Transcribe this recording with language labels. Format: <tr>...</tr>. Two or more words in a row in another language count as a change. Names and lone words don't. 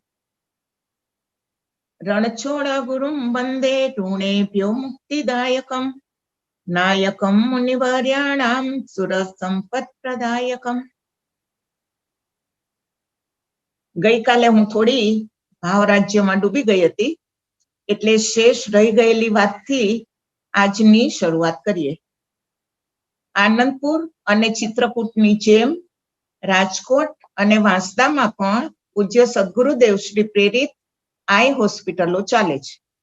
<sa>रणछोड़ गुरुं वंदे टूणेभ्यो मुक्तिदायकं नायकं मुनिवर्याणां सुरसंपत्प्रदायकं।</sa> <gu>ગઈકાલે હું થોડી ભાવરાજ્યમાં ડૂબી ગઈ હતી, એટલે શેષ રહી ગયેલી વાતથી આજની શરૂઆત કરીએ. આનંદપુર અને ચિત્રકૂટની જેમ રાજકોટ અને વાંસદામાં પણ પૂજ્ય સદગુરુદેવ શ્રી પ્રેરિત આઈ હોસ્પિટલો ચાલે છે.</gu>